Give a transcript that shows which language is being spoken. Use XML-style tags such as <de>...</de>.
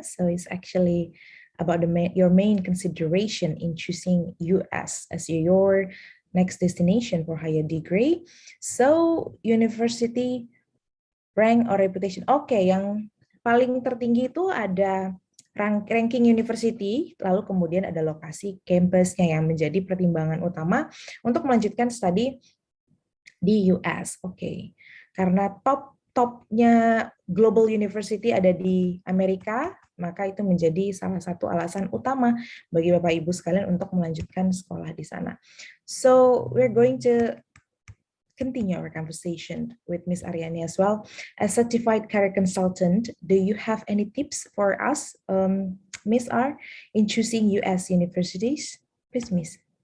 <en>So it's actually about your main consideration in choosing US as your next destination for higher degree. So university rank or reputation.</en> <id>Oke, yang paling tertinggi itu ada ranking university, lalu kemudian ada lokasi campusnya yang menjadi pertimbangan utama untuk melanjutkan studi di US. Oke, karena topnya global university ada di Amerika, maka itu menjadi salah satu alasan utama bagi Bapak Ibu sekalian untuk melanjutkan sekolah di sana.</id> <en>So we're going to continue our conversation with Ms. Aryani as well. As certified career consultant, do you have any tips for us, Ms. R, in choosing US universities? Please, Ms.</en>